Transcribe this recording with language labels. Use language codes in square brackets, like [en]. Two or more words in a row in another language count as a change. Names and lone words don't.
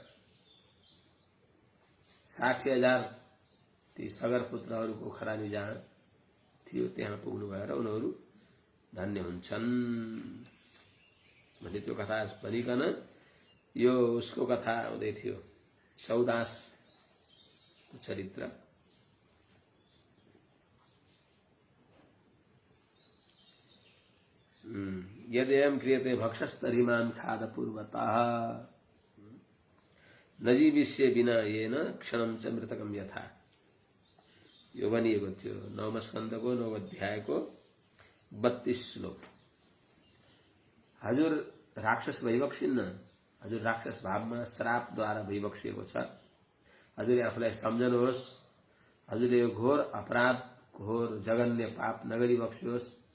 [ne] 60,000 ती सगर पुत्रहरूको खरानी जहाँ थियो त्यहाँ पुग्नु भएर उनीहरू धन्य हुन्छन् भन्ने त्यो कथा भनिकन यो उसको कथा हुँदै थियो, सौदास चरित्र। [sa] यद्ययं क्रियते भक्षस्तरिमान् खाद पूर्वतः न जीविष्ये विना येन क्षणं च मृतकं यथा। [ne] यो भनिएको थियो 9 स्कन्धको 9 अध्यायको 32 श्लोक। हजुर राक्षस भइबक्सिन्न। हजुर राक्षस भावमा श्रापद्वारा भइबक्सिएको छ। हजुरले आफूलाई सम्झनुहोस्। हजुरले यो घोर अपराध, घोर जघन्य पाप नगरी बक्सियोस्।